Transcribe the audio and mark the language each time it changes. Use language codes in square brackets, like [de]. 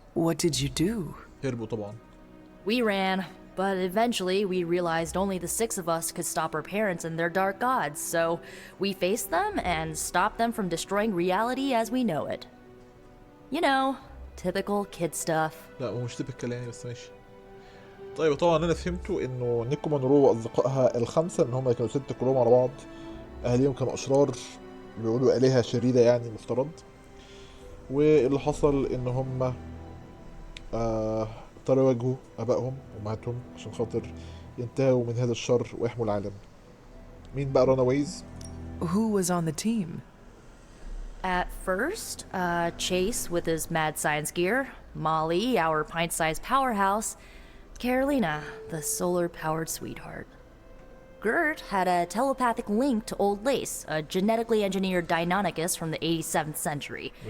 [en] What did you do? [ar] هربوا طبعا. [en] We ran, but eventually we realized only the 6 of us could stop our parents and their dark gods, so we faced them and stopped them from destroying reality as we know it. You know, typical kid stuff. [ar] لا هو مش تبكي يعني بس ماشي. طيب طبعا انا فهمته انه نيكو مونرو واصدقائها ال5 ان هم كانوا 6 كلهم على بعض. اهاليهم كانوا اشرار بيقولوا الهه شريره يعني مفترض. واللي حصل ان هم اضطروا يواجهوا ابائهم وامهاتهم عشان خاطر ينتهوا من هذا الشر ويحموا العالم. مين بقى runaways؟ [en] Who was on the team? At first, Chase with his mad science gear, Molly, our pint-sized powerhouse, Carolina, the solar-powered sweetheart. Gert had a telepathic link to Old Lace, a genetically engineered Deinonychus from the 87th century.